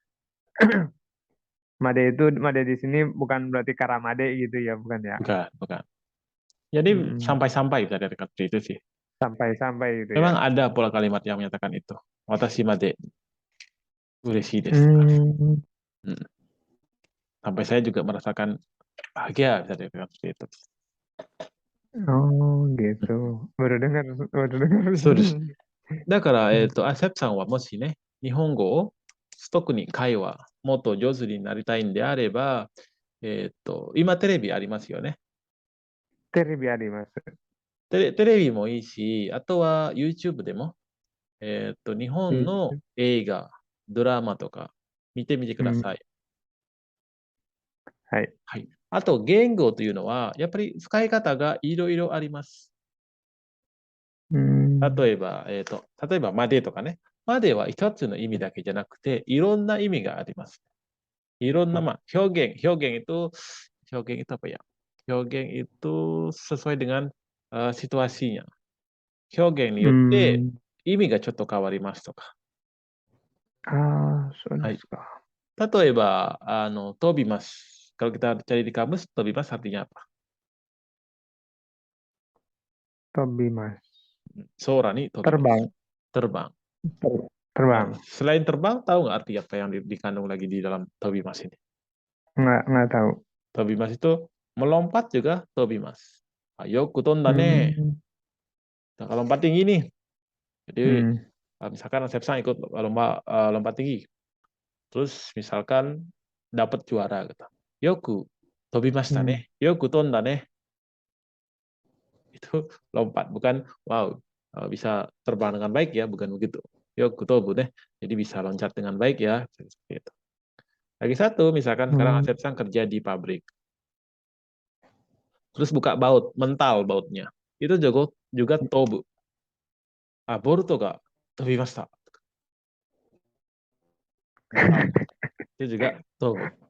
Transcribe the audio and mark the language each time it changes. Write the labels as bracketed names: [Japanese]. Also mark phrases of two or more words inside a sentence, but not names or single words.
[Indonesian] Made di sini bukan berarti karamade gitu ya, bukan ya? Bukan. Jadi sampai-sampai bisa dikatakan seperti itu sih. Sampai-sampai gitu Memang ya. ada pola kalimat yang menyatakan itu. [Japanese] 私まで嬉しいです. [Indonesian] Sampai saya juga merasakan bahagia bisa dikatakan seperti itu. Gitu. Baru dengar. [Japanese] そうです。だから、アセプさんはもしね、日本語を特に会話もっと上手になりたいんであれば、今テレビありますよね。テレビあります。テレビもいいし、あとは YouTube でも、日本の映画、ドラマとか見てみてください。はい。はい。あと、言語というのは、やっぱり使い方がいろいろあります。例えば、までとかね。までは一つの意味だけじゃなくて、いろんな意味があります。いろんな、表現 [Indonesian] itu apa ya? 表現 itu sesuai dengan situasinya. [Japanese] 表現によって意味がちょっと変わりますとか。そうですか。例えば、飛びます。 [Indonesian] Kalau kita cari di kamus, 飛びます artinya apa? [Japanese] 飛びます。空に飛びます。Terbang. [Indonesian] Terbang. Selain terbang, tahu nggak arti apa yang dikandung lagi di dalam tobimas ini? Nggak tahu. Tobimas itu melompat juga tobimas. [Japanese] よく飛んだね. [Indonesian] Kalau lompat tinggi nih. Jadi misalkan Sepsang ikut lompat tinggi. Terus misalkan dapat juara gitu. [Japanese] よく飛びましたね。よく飛んだね. [Indonesian] Itu lompat, bukan wow bisa terbang dengan baik ya, bukan begitu. [Japanese] よく飛ぶ deh. [Indonesian] Jadi bisa loncat dengan baik ya, seperti itu. Lagi satu, misalkan sekarang Asep Sang kerja di pabrik. Terus buka baut, mental bautnya. Itu juga tobu. [Japanese] ボルトが飛びました. [Indonesian] Itu juga tobu.